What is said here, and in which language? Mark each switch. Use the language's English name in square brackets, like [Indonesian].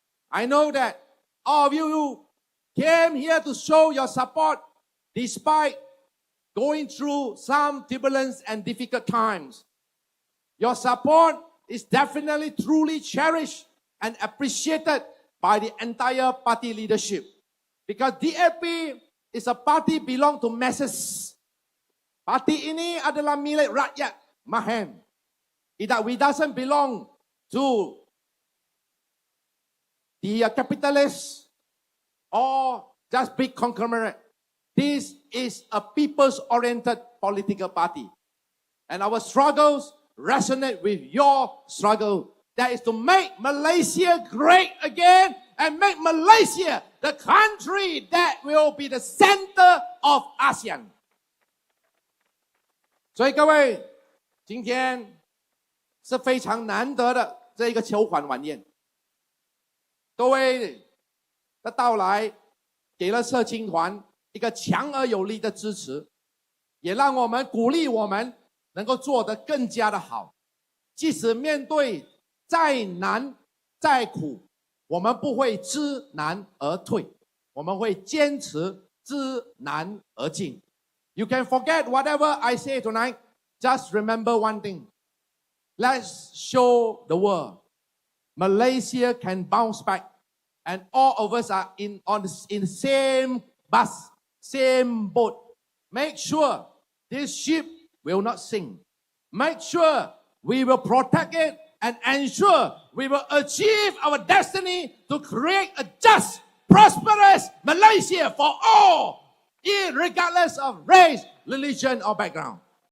[English] I know that all of you came here to show your support despite going through some turbulence and difficult times. Your support is definitely truly cherished and appreciated by the entire party leadership. Because DAP is a party belong to masses. [Malay] Parti ini adalah milik rakyat Mahen. [English] We doesn't belong to the capitalists or just big conglomerate. This is a people's-oriented political party. And our struggles resonate with your struggle. That is to make Malaysia great again and make Malaysia the country that will be the center of ASEAN. [Chinese] 所以各位，今天是非常难得的这一个筹款晚宴。各位的到来，给了社青团一个强而有力的支持，也让我们鼓励我们能够做得更加的好。即使面对再难再苦，我们不会知难而退，我们会坚持知难而进。 [English] You can forget whatever I say tonight. Just remember one thing. Let's show the world Malaysia can bounce back, and all of us are in the same bus, same boat. Make sure this ship will not sink. Make sure we will protect it and ensure we will achieve our destiny to create a just, prosperous Malaysia for all, regardless of race, religion, or background.